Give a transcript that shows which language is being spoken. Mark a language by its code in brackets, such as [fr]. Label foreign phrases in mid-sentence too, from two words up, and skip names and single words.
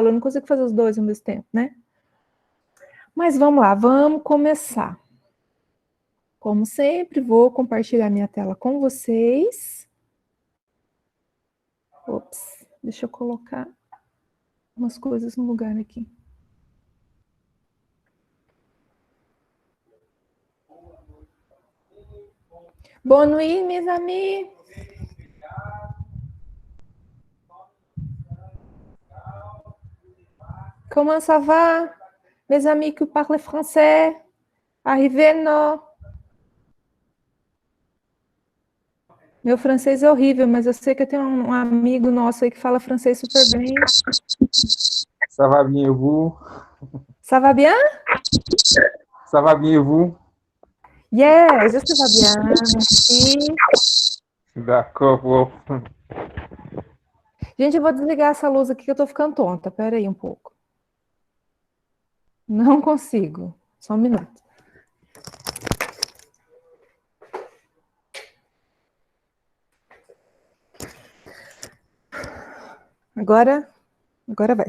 [pt] Eu não consigo fazer os dois ao mesmo tempo, né? Mas vamos lá, vamos começar. Como sempre, vou compartilhar minha tela com vocês. Ops, deixa eu colocar umas coisas no lugar aqui. [fr] Bonne nuit, mes amis. Comment ça va? Mes amis qui parlent français? Arrivez, non? [pt] Meu francês é horrível, mas eu sei que eu tenho um amigo nosso aí que fala francês super bem. [fr] Ça va bien et vous? Ça va bien? Ça va bien et vous? Yes, ça va bien, merci. D'accord, prof. [pt] Gente, eu vou desligar essa luz aqui que eu tô ficando tonta. Pera aí um pouco. Não consigo. Só um minuto. Agora vai.